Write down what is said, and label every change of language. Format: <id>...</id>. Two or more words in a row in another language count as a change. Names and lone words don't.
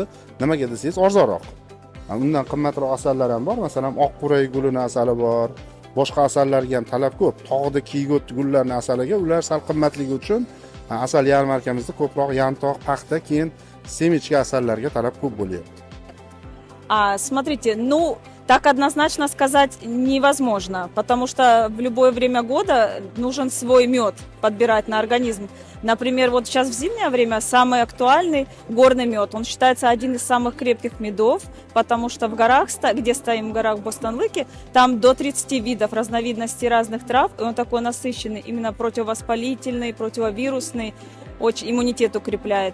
<uz>Nimaga desangiz, arzonroq. Undan qimmatroq asallar ham bor. Masalan, oq quray gulini asali bor. Boshqa asallarga ham talab ko'p. Tog'da kiygot gullarning asaliga ular sal qimmatligi uchun asal yarmarkamizda ko'proq yantoq, paxta, keyin semichka asallarga talab ko'p bo'lyapti.</uz> <ru>Смотрите, так однозначно сказать невозможно, потому что в любое время года нужен свой мед подбирать на организм. Например, вот сейчас в зимнее время самый актуальный горный мед. Он считается один из самых крепких медов, потому что в горах, где стоим в горах Бостон-Лыки, там до 30 видов, разновидностей разных трав, и он такой насыщенный, именно противовоспалительный, противовирусный, очень иммунитет укрепляет.</ru>